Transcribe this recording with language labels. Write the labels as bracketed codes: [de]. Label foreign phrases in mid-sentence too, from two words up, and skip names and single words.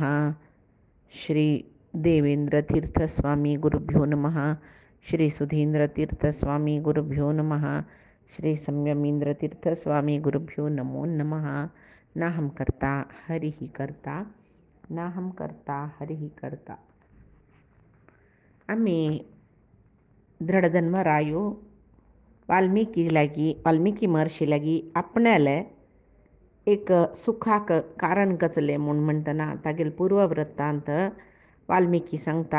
[sa] श्री देवेंद्रतीर्थस्वामी गुरुभ्यो नमः। श्री सुधींद्रतीर्थस्वामी गुरुभ्यो नमः। श्री संयमींद्रतीर्थस्वामी गुरुभ्यो नमो नमः। नाहं कर्ता हरिः कर्ता, नाहं कर्ता हरिः कर्ता. [kok] आम्ही दृढधन्वरायो वाल्मिकी महर्षी लागी आपणाले एक सुखाक कारण गचले म्हूण म्हणटना तागेले पूर्ववृत्तांत वाल्मिकी सांगता